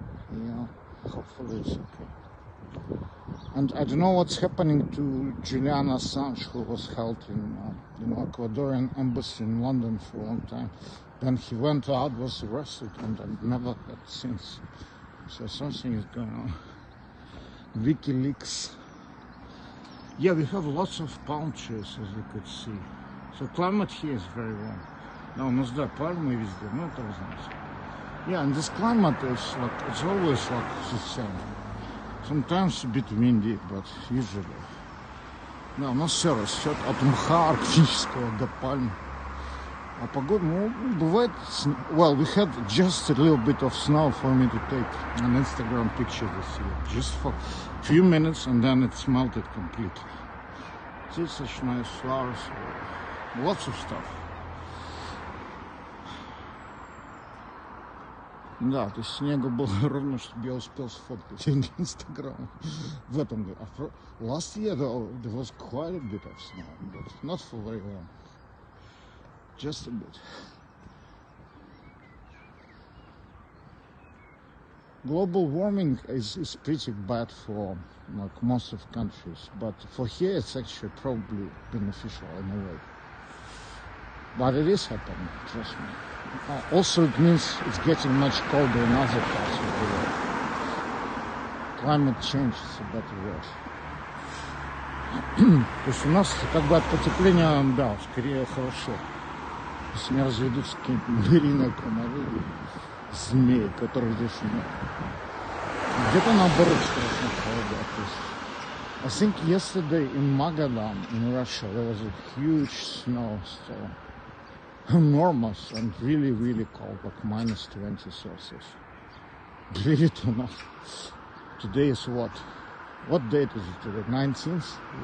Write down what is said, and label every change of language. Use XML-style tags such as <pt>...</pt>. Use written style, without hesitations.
<en>Yeah, hopefully it's okay. And I don't know what's happening to Julian Assange, who was held in Ecuadorian embassy in London for a long time. Then he went out, was arrested, and I've never heard since. So something is going on. WikiLeaks. Yeah, we have lots of palm trees, as you could see. So climate here is very warm.</en> <ru>Да, у нас, да, пальмы везде, ну это вы знаете.</ru> <en>Yeah, and this climate is like, it's always like the same. Sometimes a bit windy, but usually.</en> <ru>Да, у нас все растет от мха арктического до пальм. А погода, ну, бывает,</ru> <en>well, we had just a little bit of snow for me to take an Instagram picture this year. Just for a few minutes and then it's melted completely. See such nice flowers, lots of stuff.</en> <ru>Да, то есть снега было ровно, чтобы я успел сфоткать Инстаграм в этом году.</ru> <en>Last year though, there was quite a bit of snow, but not for very long. Just a bit. Global warming is pretty bad for like most of countries, but for here it's actually probably beneficial in a way. But it is happening, trust me. Also, it means it's getting much colder in other parts of the world. Climate change is a better word.</en> <ru>То есть у нас как бы от потепления, да, скорее хорошо. Если не разведутся какие-нибудь муриные комары, змеи, которых здесь нет. Где-то наоборот страшно холодно.</ru> <en>I think yesterday in Magadan, in Russia, there was a huge snowstorm. Enormous and really, really cold, like minus 20 Celsius. Believe it or not. Today is what? What date is it today? 19th?</en>